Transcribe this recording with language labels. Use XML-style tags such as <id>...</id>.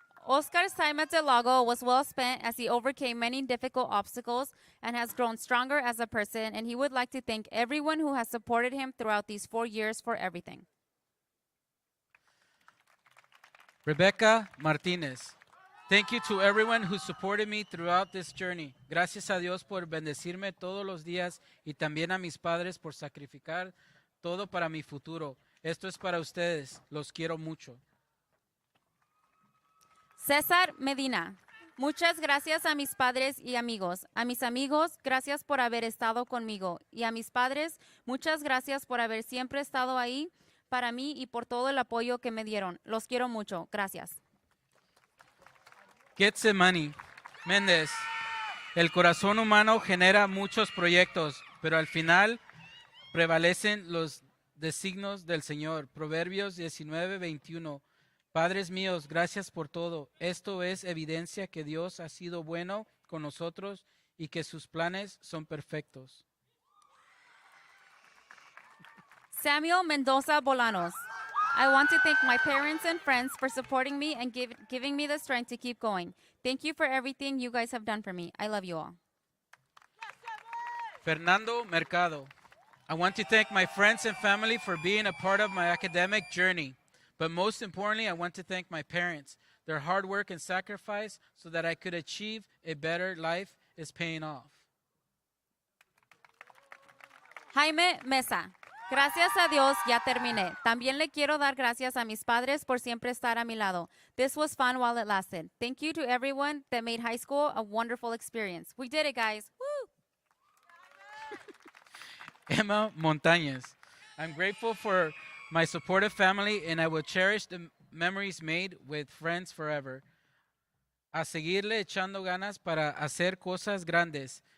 <en>Oscar's time at the Lago was well spent as he overcame many difficult obstacles and has grown stronger as a person, and he would like to thank everyone who has supported him throughout these 4 years for everything. Rebecca Martinez. Thank you to everyone who supported me throughout this journey.</en> <es>Gracias a Dios por bendecirme todos los días y también a mis padres por sacrificar todo para mi futuro. Esto es para ustedes. Los quiero mucho. César Medina. Muchas gracias a mis padres y amigos. A mis amigos, gracias por haber estado conmigo. Y a mis padres, muchas gracias por haber siempre estado ahí para mí y por todo el apoyo que me dieron. Los quiero mucho. Gracias. Getsemani Méndez. El corazón humano genera muchos proyectos, pero al final prevalecen los designios del Señor. Proverbios 19:21. Padres míos, gracias por todo. Esto es evidencia que Dios ha sido bueno con nosotros y que sus planes son perfectos.</es> <en>Samuel Mendoza Bolanos. I want to thank my parents and friends for supporting me and giving me the strength to keep going. Thank you for everything you guys have done for me. I love you all. Fernando Mercado. I want to thank my friends and family for being a part of my academic journey. But most importantly, I want to thank my parents. Their hard work and sacrifice so that I could achieve a better life is paying off.</en> <es>Jaime Mesa. Gracias a Dios, ya terminé. También le quiero dar gracias a mis padres por siempre estar a mi lado.</es> <en>This was fun while it lasted. Thank you to everyone that made high school a wonderful experience. We did it, guys. Woo! Emma Montañez. I'm grateful for my supportive family, and I will cherish the memories made with friends forever.</en> <es>A seguirle echando ganas para hacer cosas grandes.</es>